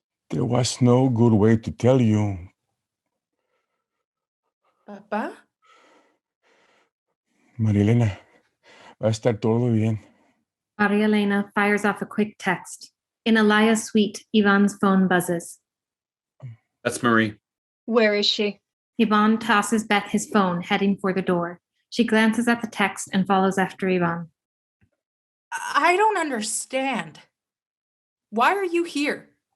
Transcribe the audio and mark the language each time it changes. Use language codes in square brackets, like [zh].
[en] There was no good way to tell you. Papa? [es] Marilena, va a estar todo bien. [en] Maria Elena fires off a quick text. In Elia's suite, Ivan's phone buzzes. That's Marie. Where is she? Yvonne tosses Beth his phone, heading for the door. She glances at the text and follows after Yvonne. I don't understand. Why are you here?